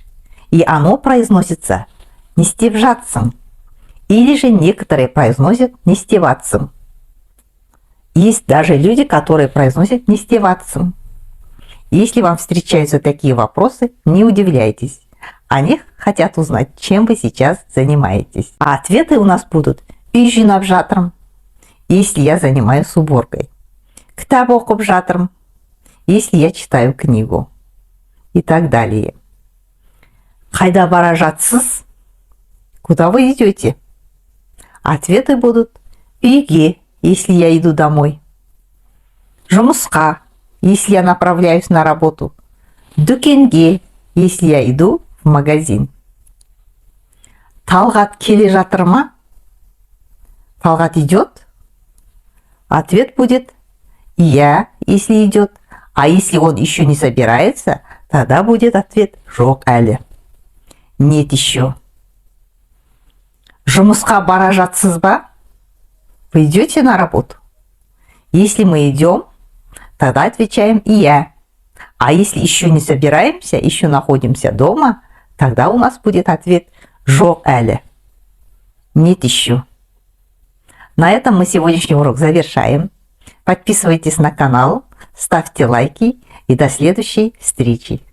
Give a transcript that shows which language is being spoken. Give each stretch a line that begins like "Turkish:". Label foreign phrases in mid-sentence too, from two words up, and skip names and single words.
Russian: И оно произносится «не стебжаться», или же некоторые произносят «не стеваться». Есть даже люди, которые произносят «не стеваться». Если вам встречаются такие вопросы, не удивляйтесь. Они хотят узнать, чем вы сейчас занимаетесь. А ответы у нас будут
Kazakh: «үй жинап жатырмын»,
Russian: если я занимаюсь уборкой,
Kazakh: «кітап оқып жатырмын»,
Russian: если я читаю книгу и так далее.
Kazakh: «Қайда бара жатсыз?»
Russian: Куда вы идете? Ответы будут «үйге», если я иду домой, «жұмысқа», если я направляюсь на работу, «дүкенге», если я иду в магазин.
Kazakh: «Талғат келе жатыр ма?»
Russian: Талғат идет? Ответ будет «я», если идет, а если он еще не собирается, тогда будет ответ
Kazakh: «жоқ әлі»,
Russian: «нет еще».
Kazakh: «Жұмысқа бара жатсыз ба?»
Russian: Вы идете на работу? Если мы идем, тогда отвечаем «я». А если еще не собираемся, еще находимся дома, тогда у нас будет ответ
Kazakh: «жоқ әлі»,
Russian: «нет еще». На этом мы сегодняшний урок завершаем. Подписывайтесь на канал, ставьте лайки и до следующей встречи.